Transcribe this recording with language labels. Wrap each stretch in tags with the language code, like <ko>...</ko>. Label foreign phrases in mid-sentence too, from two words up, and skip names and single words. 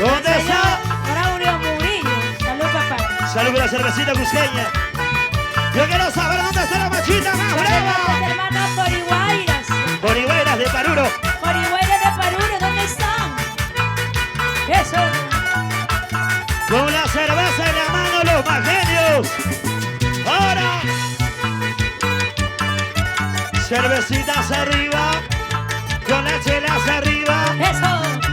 <es>¿Dónde está? Braulio Murillo. Salud, papá. Salud por la cervecita cusqueña. Yo quiero saber dónde está la machita más brava. Hermanos Poriguairas. Borihueras de Paruro. Poriguairas de Paruro, ¿dónde están? Eso. Con la cerveza en la mano, los más genios. Ahora. Cervecitas arriba. Con las chelas arriba. Eso.</es>